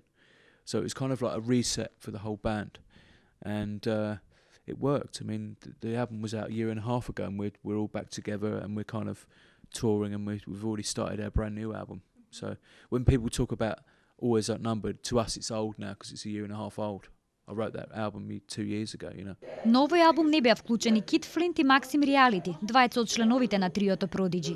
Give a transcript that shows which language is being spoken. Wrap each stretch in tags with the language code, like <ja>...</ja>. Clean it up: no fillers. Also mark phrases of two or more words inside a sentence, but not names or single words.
<en>So it was kind of like a reset for the whole band, and it worked. I mean, the album was out a year and a half ago, and we're all back together, and we're kind of touring, and we've already started our brand new album. So when people talk about Always Outnumbered, to us it's old now because it's a year and a half old. I wrote that album 2 years ago, you know.</en> <mk>На овој албум не беа вклучени Kid Flint и Максим Reality, двајца од членовите на триото Prodigy.</mk>